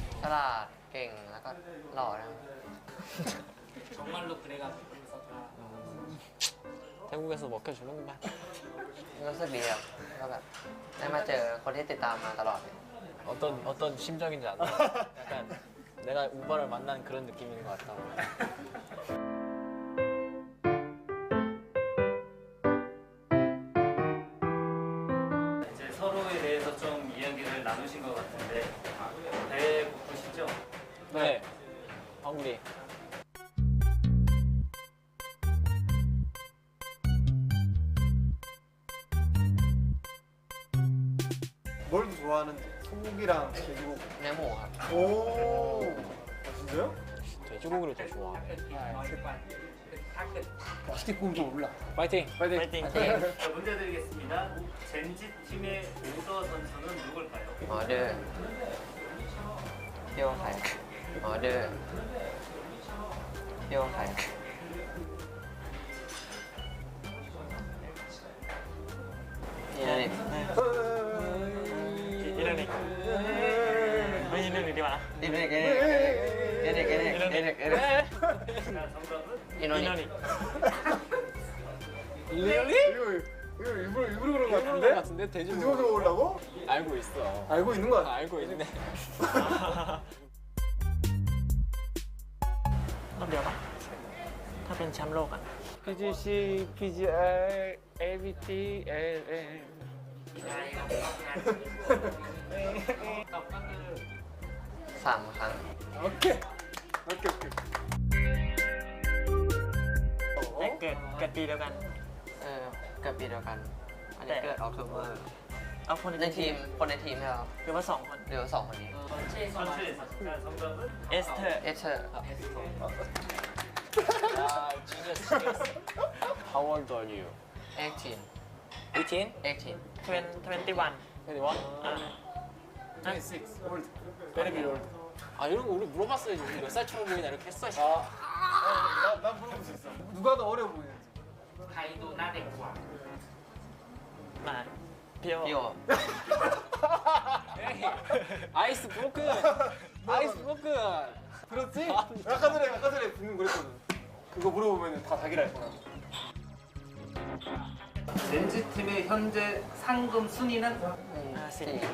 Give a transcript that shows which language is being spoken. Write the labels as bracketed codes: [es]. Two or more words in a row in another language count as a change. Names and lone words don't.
[th] ลาดเก่งแล้วก็หล่อนะ [ko] 정말로 그래가지고 태국에서 먹혀주는구만. [th] รู้สึกดีครับก็แบบได้มาเจอคนที่ติดตามมาตลอดเนี่ย [ko] 어떤 심정인지 알아? 약간 내가 우버를 만난 그런 느낌인 것 같다. 이제 서로에 대해서 좀 이야기를 나누신 것 같은데 배고프시죠? 네. 헝그리. 뭘 더 좋아하는지 소고기랑 돼지고기. [th] เนื้อหมูครับ [ko] 오. 아, 진짜요? 돼지고기를 더 좋아. 맛있게 구우면 좀 올라. 파이팅! 파이팅. 자, 문제 드리겠습니다. 젠지 팀의 오더 선수는 누굴까요? [th] หมอเดินพี่ว่าใครหมอเดินพี่ว่าใคร นี่นะนี่ [ko] 이러니. 왜 이러니 디 와? [th] นี่นี่นี่นี่นี่นี่นี่นี่ [ko] 자, 정답은 [th] นี่นี่ [ko] 이러니. 리얼리? 이거 일부러 그런 거 일부러 같은데? 그런 것 같은데 돼지고기. 돼지고기 먹으려고? 알고 있어. 알고 있는 거 같아. 알고 있네. [th] รอบเดียวปะถ้าเป็นแชมป์โลกอ่ะ PGC, PGI, ABT, LN. 3 ครั้ง [ko] 오케이. 오케이. [th] แต่เกิดปีเดียวกัน เกิดปีเดียวกัน อันนี้เกิดออกทูเบอร์ เอาคน ในทีมคนในทีมใช่ไหมครับ หรือว่า2 คน เดี๋ยว2 คนนี้ [ko] 선수에서. 자, 정답은 [th] เอสเธอร์ เอเชอร์ [ko] 아, genius. [en] How old are you? 18 18? 18 21 21? 26. [ko] 올드. [en] very very old. [ko] 아, 이런 거 우리 물어봤어야지. 우리 몇 살처럼 보이나 이렇게 했어. 난 물어볼 수 있어. 누가 더 어려 보이는지. [th] ใครดูหน้าเด็กกว่า มาพี่โอ พี่โอ [en] ice broken. ice broken. [ko] 들었지? 아까 전에 분명 그랬거든. 그거 물어보면 다 자기를 알 거야. 젠지 팀의 현재 상금 순위는 4